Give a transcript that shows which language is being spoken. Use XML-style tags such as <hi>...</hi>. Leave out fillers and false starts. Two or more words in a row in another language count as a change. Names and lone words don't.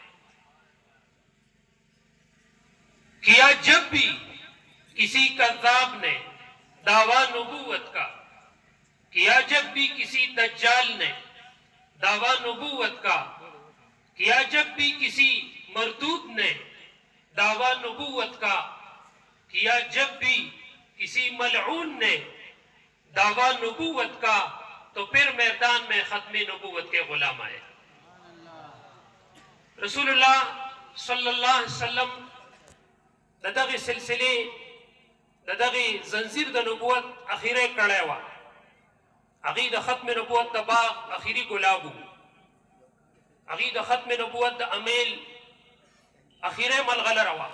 <ur>کیا جب بھی کسی کذاب نے دعویٰ نبوت کا، کیا جب بھی کسی دجال نے دعویٰ نبوت کا، کیا جب بھی کسی مردود نے دعویٰ نبوت کا، کیا جب بھی کسی ملعون نے دعویٰ نبوت کا، تو پھر میدان میں ختم نبوت کے غلام آئے.</ur> <ps>رسول اللہ</ps> <ar>صلی اللہ علیہ وسلم</ar> <ps>د دغې سلسلې د دغې زنځیر د نبوت اخیری کړی وه. هغې د ختم نبوت د باغ اخیری ګلاب و. هغې د ختم نبوت د امیل اخیری ملغلره وه.</ps>